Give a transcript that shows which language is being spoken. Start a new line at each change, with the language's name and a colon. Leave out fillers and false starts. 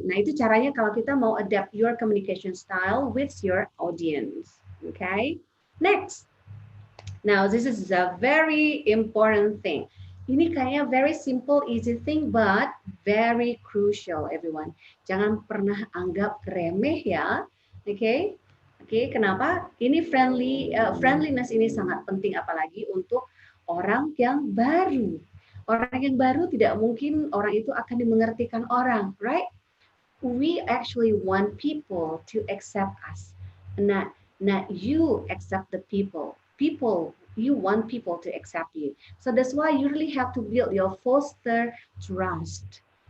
Indonesian: Nah itu caranya kalau kita mau
English: adapt your communication style with your audience,
Indonesian: okay.
English: Next, now this is a very important thing.
Indonesian: Ini kayaknya
English: very simple, easy thing, but very crucial, everyone.
Indonesian: Jangan pernah anggap remeh ya, oke? Okay? Oke, okay, kenapa? Ini friendliness ini sangat penting, apalagi untuk orang yang baru. Orang yang baru tidak mungkin orang itu akan dimengertikan orang, right?
English: We actually want people to accept us, not you accept the people. You want people to accept you. So that's why you really have to build your foster trust.